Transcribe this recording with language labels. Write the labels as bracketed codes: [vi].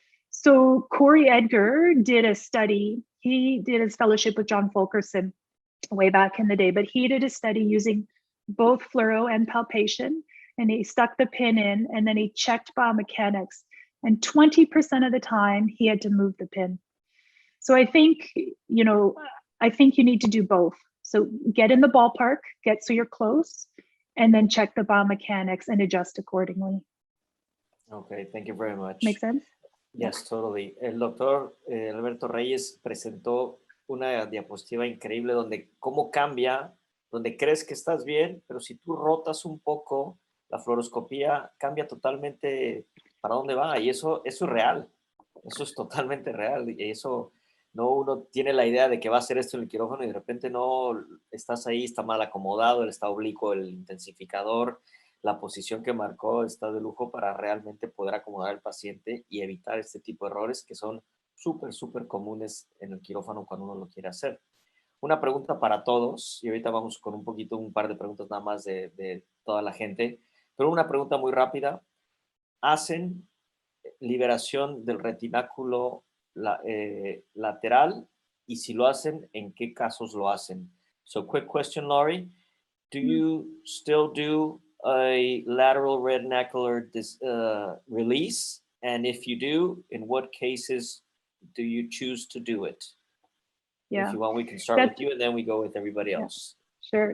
[en] So Corey Edgar did a study. He did his fellowship with John Fulkerson way back in the day, but he did a study using both fluoro and palpation, and he stuck the pin in, and then he checked biomechanics, and 20% of the time he had to move the pin. So I think, I think you need to do both. So get in the ballpark, get so you're close, and then check the biomechanics and adjust accordingly. Okay, thank you very much. Make sense? Yes, totally. [es] El doctor Alberto Reyes presentó una diapositiva increíble donde cómo cambia, donde crees que estás bien, pero si tú rotas un poco, la fluoroscopía cambia totalmente para dónde va. Y eso es real. Eso es totalmente real. Y eso no uno tiene la idea de que va a hacer esto en el quirófano y de repente no estás ahí, está mal acomodado, está oblicuo el intensificador. La posición que marcó está de lujo para realmente poder acomodar al paciente y evitar este tipo de errores que son súper comunes en el quirófano cuando uno lo quiere hacer. Una pregunta para todos, y ahorita vamos con un par de preguntas nada más de toda la gente, pero una pregunta muy rápida. ¿Hacen liberación del retináculo lateral? Y si lo hacen, ¿en qué casos lo hacen? [en] So, quick question, Laurie. Do you still do a lateral retinacular release? And if you do, in what cases do you choose to do it? Yeah. If you want, we can start with you and then we go with everybody else. Sure.